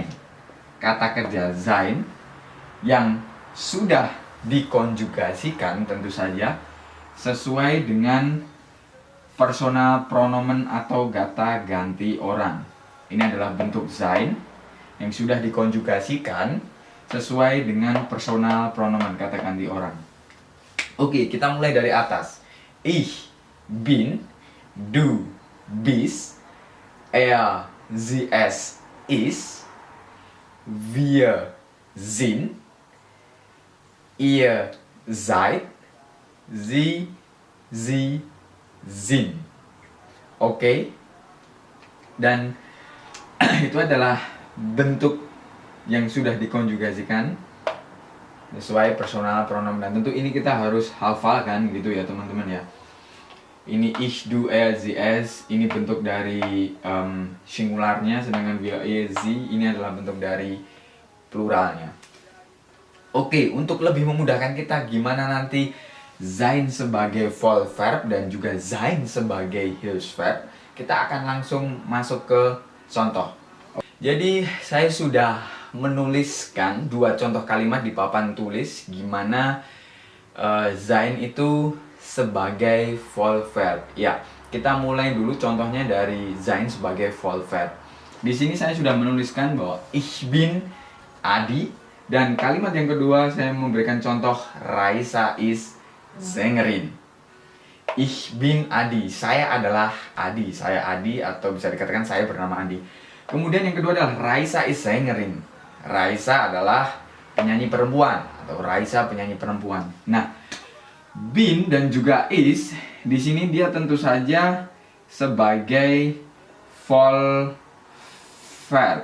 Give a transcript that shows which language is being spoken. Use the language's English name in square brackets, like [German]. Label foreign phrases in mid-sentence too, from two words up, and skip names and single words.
[Indonesian] Kata kerja sein yang sudah dikonjugasikan tentu saja sesuai dengan [German] personal pronomen [Indonesian] atau kata ganti orang. Ini adalah bentuk sein yang sudah dikonjugasikan sesuai dengan [German] personal pronomen, [Indonesian] kata ganti orang. Oke, kita mulai dari atas. [German] Ich bin, du bist, er, sie, es ist, wir sind, ihr seid, sie sind. [Indonesian] Oke. Dan itu adalah bentuk yang sudah dikonjugasikan sesuai [German] personal pronomen. [Indonesian] Dan tentu ini kita harus hafalkan gitu ya teman-teman ya. [German] Ini ich, du, er, sie, es, [Indonesian] ini bentuk dari singularnya, sedangkan [German] wir, ihr, sie [Indonesian] ini adalah bentuk dari pluralnya. Oke, untuk lebih memudahkan kita gimana nanti sein sebagai Vollverb dan juga sein sebagai Hilfsverb, kita akan langsung masuk ke contoh. Jadi saya sudah menuliskan dua contoh kalimat di papan tulis gimana sein itu sebagai Vollverb. Ya, kita mulai dulu contohnya dari sein sebagai Vollverb. Di sini saya sudah menuliskan bahwa [German] ich bin Adi, [Indonesian] dan kalimat yang kedua saya memberikan contoh [German] Raisa is Sängerin. Ich bin Adi, [Indonesian] saya adalah Adi, saya Adi, atau bisa dikatakan saya bernama Adi. Kemudian yang kedua adalah [German] Raisa is Sängerin. [Indonesian] Raisa adalah penyanyi perempuan, atau Raisa penyanyi perempuan. Nah, bin dan juga is di sini dia tentu saja sebagai Vollverb.